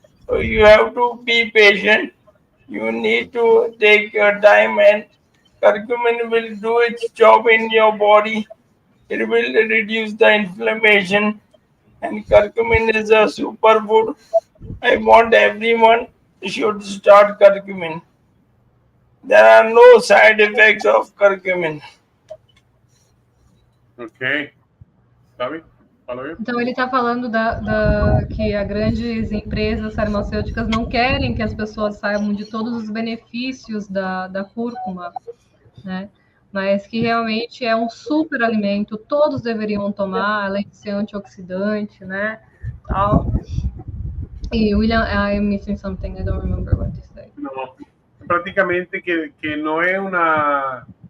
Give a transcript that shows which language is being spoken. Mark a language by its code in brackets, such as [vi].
[en] So you have to be patient. You need to take your time, and curcumin will do its job in your body. It will reduce the inflammation. and curcumin is a superfood. I want everyone should start curcumin. There are no side effects of curcumin. [pt] Ok. Sabe? Fala aí. Então ele está falando que as grandes empresas farmacêuticas não querem que as pessoas saibam de todos os benefícios da cúrcuma, né? Mas que realmente é um super alimento, todos deveriam tomar, além de ser antioxidante, né? Tal. [en] E William, I'm missing something, I don't remember what to say. [es] No, prácticamente que no es una...